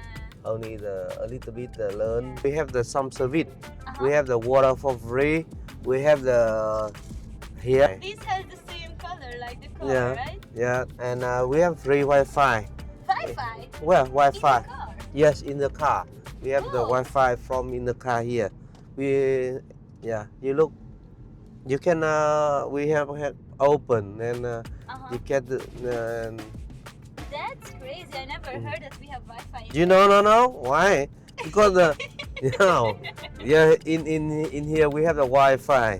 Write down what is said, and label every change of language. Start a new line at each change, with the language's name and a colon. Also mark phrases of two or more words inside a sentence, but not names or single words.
English: Only a little bit learn. We have some service. Uh-huh. We have the water for free. We have the here. This has the same color like the car, Yeah. right? Yeah, and we have free Wi-Fi. Wi-Fi. Well, In Wi-Fi. the car. Yes, in the car. We have the Oh. Wi-Fi from in the car here. You look. You can. We have open and Uh-huh. you get the. That's crazy. I never heard that we have Wi-Fi. You know, no. Why? Because in here we have the Wi-Fi.